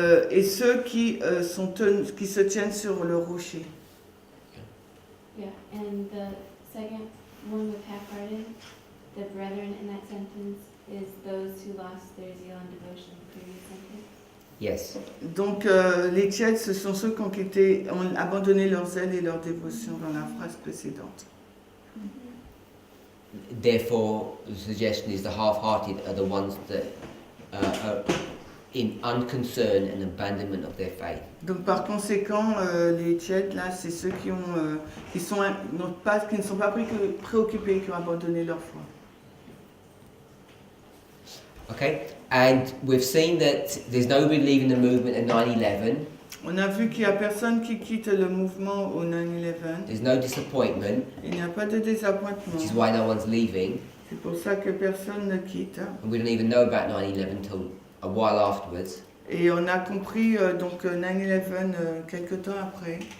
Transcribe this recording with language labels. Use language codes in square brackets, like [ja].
[fr] Et ceux qui se tiennent sur le rocher. [en] Yeah, and the second one with half-hearted, the brethren in that sentence is those who lost their zeal and devotion in the previous sentence. Yes. [fr] Donc les tièdes, ce sont ceux qui ont abandonné leur zèle et leur dévotion dans la phrase précédente. [en] Therefore, the suggestion is the half-hearted are the ones that are in unconcern and abandonment of their faith. [fr] Donc par conséquent, les tièdes là, c'est ceux qui ne sont pas préoccupés, qui ont abandonné leur foi. [en] Okay, and we've seen that there's nobody leaving the movement at 9/11. [fr] On a vu qu'il n'y a personne qui quitte le mouvement au 9/11. [en] There's no disappointment. [fr] Il n'y a pas de désappointement. [en] Which is why no one's leaving. [fr] C'est pour ça que personne ne quitte. [en] And we don't even know about 9/11 until a while afterwards. [fr] Et on a compris donc 9/11 quelque temps après.